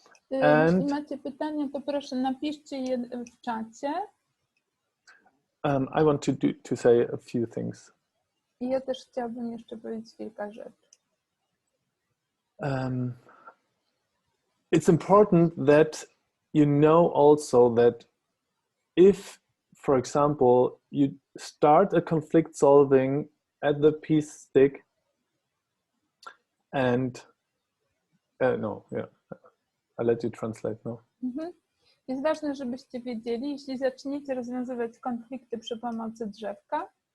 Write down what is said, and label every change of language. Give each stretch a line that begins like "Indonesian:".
Polish: Jeśli macie pytania, to proszę napiszcie je w czacie.
English: I want to say a few things.
Polish: I ja też chciałabym jeszcze powiedzieć kilka rzeczy.
English: It's important that you know also that if, for example, you start a conflict solving at the peace stick and I'll let you translate now.
Polish: Jest ważne, żebyście wiedzieli, jeśli zaczniecie rozwiązywać konflikty przy pomocy drzewka,